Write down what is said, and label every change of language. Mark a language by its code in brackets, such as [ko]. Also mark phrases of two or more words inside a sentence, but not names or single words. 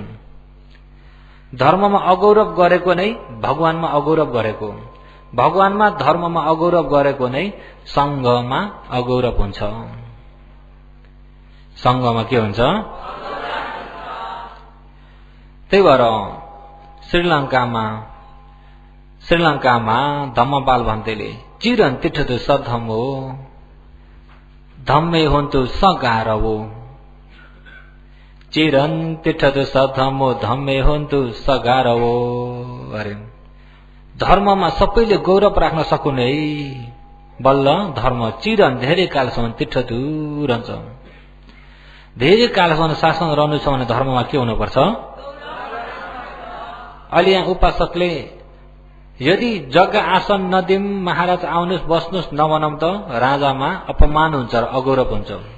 [ne] धर्ममा अगौरव गरेको नै भगवानमा अगौरव गरेको, भगवानमा धर्ममा अगौरव गरेको नै संघमा अगौरव हुन्छ। संघमा के हुन्छ? त्यही भएर श्रीलङ्कामा धम्मपाल भन्तेले [pi] चिरन तिठ्ठो सधम्मो धम्मे हुन्तु सगारवो। चिरन तिठ्ठो सधम्मो धम्मे हुन्तु सगारवो। [ne] अरे धर्ममा सबैले गौरव राख्न सकुन् है, बल्ल धर्म चिरन धेरै कालसम्म तिठ्ठो रहन्छ। धेरै कालसम्म शासन रहनु छ भने धर्ममा के हुनुपर्छ? अहिले यहाँ उपासकले यदि जग्गा आसन नदिम, महाराज आउनुहोस् बस्नुहोस् नभनौं त राजामा अपमान हुन्छ र अगौरव हुन्छ।